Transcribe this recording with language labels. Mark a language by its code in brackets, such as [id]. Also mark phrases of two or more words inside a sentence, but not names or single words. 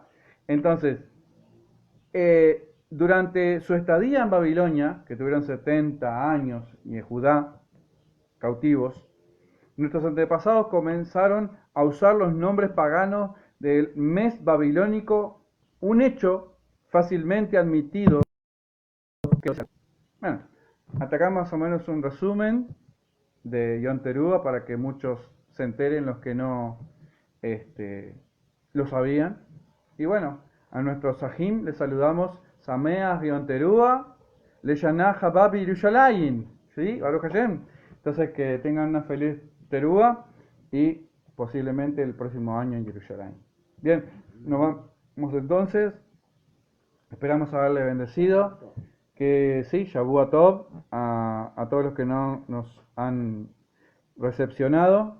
[es] Entonces, durante su estadía en Babilonia, que tuvieron 70 años, y en Judá, cautivos, nuestros antepasados comenzaron a usar los nombres paganos del mes babilónico, un hecho fácilmente admitido. Bueno, hasta acá más o menos un resumen de [he] יום תרועה [es] para que muchos se enteren, los que no lo sabían. Y bueno, a nuestros Sahim les saludamos, [he] שמח יום תרועה, לשנה הבאה בירושלים, ¿sí? ברוך השם. [es] Entonces que tengan una feliz Terúa y posiblemente el próximo año en Jerusalén. Bien, nos vamos entonces. Esperamos haberle bendecido. Que sí, [he] שבוע טוב [es] a todos los que no nos han recepcionado.